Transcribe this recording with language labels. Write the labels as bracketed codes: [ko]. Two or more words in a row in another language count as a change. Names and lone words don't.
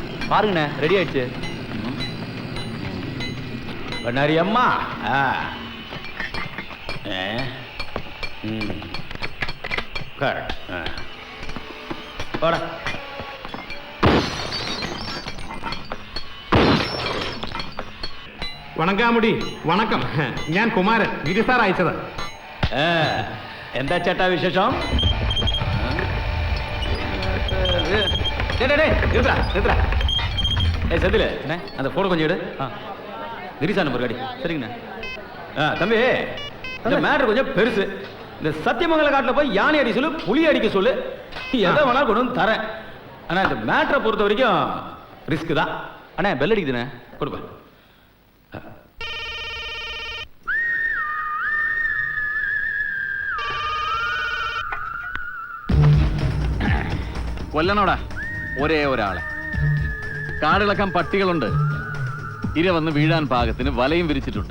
[ta] பாருங்கண்ணே, ரெடி ஆயிடுச்சு. பண்ணாரி அம்மா. போட. வணங்காமுடி வணக்கம். [ml] ഞാൻ കുമാരൻ, ഗിരിസാർ അയച്ചത്. എന്താ ചേട്ടാ വിശേഷം? [ta] செந்தில் அந்த போனை கொஞ்சம் எடு. கிரிசா நம்பர் காடி. சரிங்கண்ணா. தம்பி, இந்த மேட்ரு கொஞ்சம் பெருசு. இந்த சத்தியமங்கல காட்டில் போய் யானை அடி சொல்லு, புலி அடிக்க சொல்லு, எதை வேணாலும் கொண்டு வந்து தரேன். ஆனால் இந்த மேட்ரை பொறுத்த வரைக்கும் ரிஸ்க் தான். அண்ணா பெல் அடிக்குதுண்ணே, கொடுப்பேன். [ml] കൊല്ലണോടാ ഒരേ ഒരാളെ. കാടിളക്കാൻ പട്ടികളുണ്ട്. ഇര വന്ന് വീഴാൻ പാകത്തിന് വലയും വിരിച്ചിട്ടുണ്ട്.